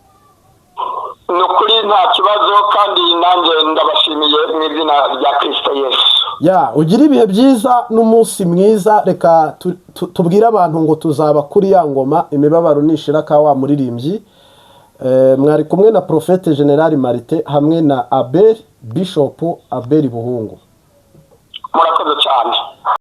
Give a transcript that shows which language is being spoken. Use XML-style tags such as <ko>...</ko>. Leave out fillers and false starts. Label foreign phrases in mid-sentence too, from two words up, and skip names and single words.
<rn>Nukuri nta kibazo, kandi nanjye ndabashimiye mu izina rya Kristo Yesu. Ugira ibihe byiza n'umunsi mwiza. Reka tubwire abantu ngo tuzaba kuri ya ngoma imibabaro nishira ka wa muririmbyi. Mwari kumwe na Prophète General Martin hamwe na Bishop Abel Buhungu. Murakoze cyane.</rn>